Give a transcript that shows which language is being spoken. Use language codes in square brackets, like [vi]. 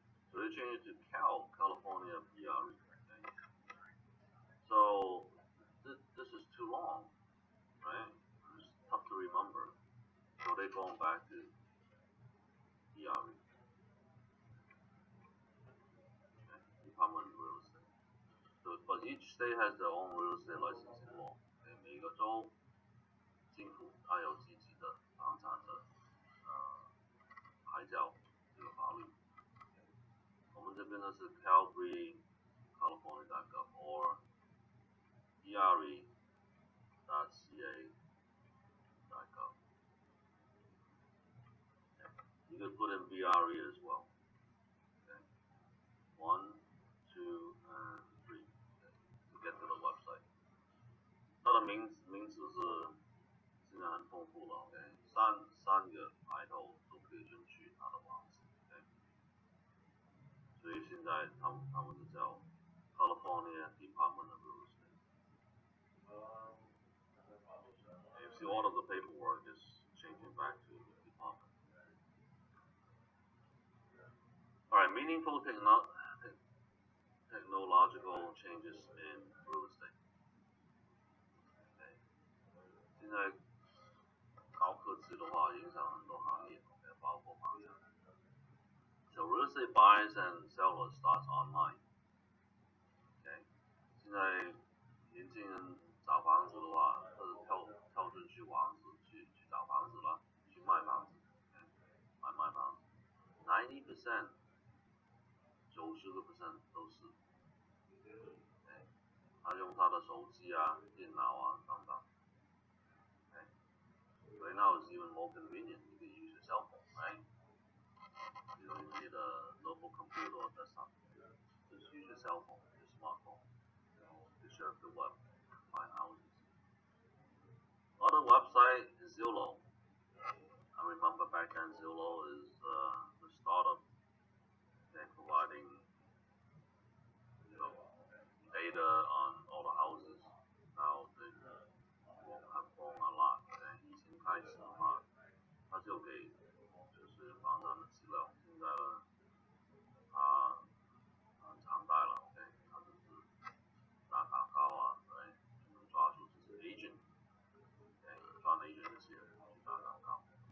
[en] So they changed it to California BRE, okay? So this is too long, right? It's tough to remember. So they're going back to BRE, okay? Department of Real Estate. So, but each state has their own real estate licensing law. Okay? [zh] 每个州政府它有自己的房产的牌照这个法律。我们这边呢是 Calgary，California.gov or BRE.ca.gov. [en] You can put in BRE as well. Okay? 1, 2, and 3 okay, to get to the website. [zh] 它的名字是现在很丰富了 ，OK， 三个抬头都可以进去它的网址 ，OK， 所以现在他们是叫 California Department of Real Estate. [en] You see all of the paperwork is changing back to the department. Alright, meaningful technological changes in real estate. Okay. [zh] 现在高科技的话影响很多行业 ，OK， 包括房产。 [en] So real estate buyers and sellers starts online. [zh] OK， 现在年轻人找房子的话，都是跳进去网址去找房子了，去卖房子 ，OK， 卖房子。 90%， 90% 都是 ，OK， 他用他的手机啊、电脑啊等等 ，OK。 [en] Right now it's even more convenient. You can use your cell phone, right? You don't need a notebook computer or desktop. Just use your cell phone, your smartphone, to surf the web. find houses. Other website is Zillow. I remember back then Zillow is the startup. They're providing you know data on all the houses. Now they have grown a lot。 [zh] 以前开始的话，它就给就是房产的资料，现在呢，它常态了，OK，它就是打广告啊，对，就能抓住就是 agent，OK，赚 agent 这些去打广告。